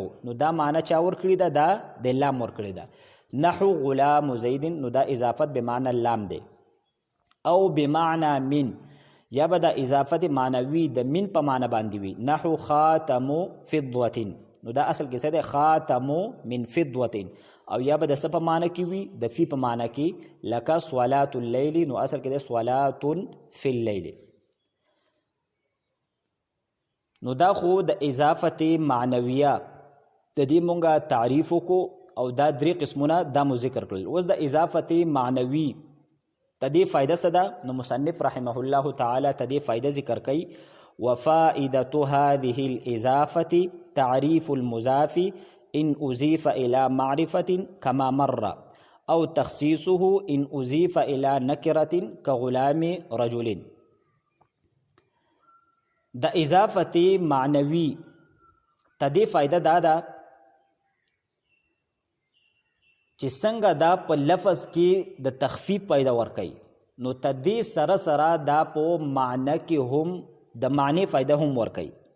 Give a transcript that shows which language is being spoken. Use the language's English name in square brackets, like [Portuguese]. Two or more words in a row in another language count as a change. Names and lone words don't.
[Pashto] نو دا معنی چا ور کړی ده؟ دا د لام ور کړی ده. [Arabic] نحو غلام زید، [Pashto] نو دا اضافت [Arabic] بمعنی اللام [Pashto] دی. او [Arabic] بمعنی من، [Pashto] یا به د اضافت معنوي د من په معنی باندې وي، [Arabic] نحو خاتم فضة، [Pashto] نو دا اصل کې څه دی؟ [Arabic] خاتم من فضة. [Pashto] او یا به د څه په معنی کې وي؟ د فی په معنی کې، لکه [Arabic] صلاة اللیل، [Pashto] نو اصل کې دی [Arabic] صلاة فی اللیل. [Pashto] نو دا خو د اضافت معنویه د دې مونږه تعریف وکړو، او دا 3 قسمونه دا مو ذکر کړل. اوس د اضافت معنوي ته دې فایده څه ده؟ نو مصنف [Arabic] رحمه الله تعالی [Pashto] ته دې فایده ذکر کوي. [Arabic] وفائدة هذه الإضافة تعريف المضاف إن أضيف إلى معرفة كما مر، أو تخصيصه إن أضيف إلى نكرة كغلام رجل. [Pashto] د اضافت معنوي ته دې فایده دا ده چې څنګه دا په لفظ کې د تخفیف پیدا ورکوي، نو ته دې سره سره دا په معنی کې هم د معنی فایده هم ورکوي.